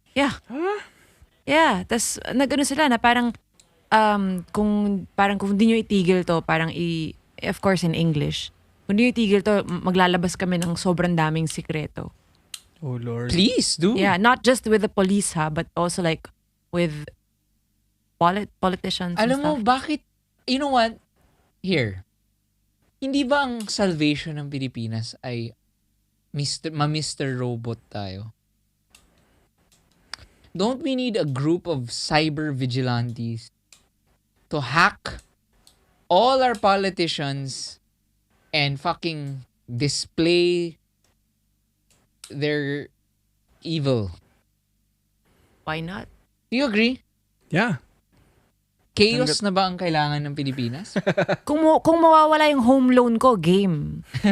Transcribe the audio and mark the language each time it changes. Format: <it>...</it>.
<tl>Yeah. Yeah, tas nagano sila na parang kung di nyo itigil to,</tl> <en>of course in English,</en> <tl>kung di nyo itigil to, maglalabas kami ng sobrang daming sikreto.</tl> <en>Oh, Lord. Please do. Yeah, not just with the police but also like with politicians and</en> <tl>Alam mo,</tl> <en>stuff.</en> <tl>bakit,</tl> <en>you know what? Here.</en> <tl>Hindi ba ang salvation ng Pilipinas ay Mr. Robot tayo?</tl> <en>Don't we need a group of cyber vigilantes to hack all our politicians and fucking display their evil? Why not? Do you agree? Yeah.</en> <tl>Chaos na ba ang kailangan ng Pilipinas? Kung mawawala yung home loan ko, game.</tl>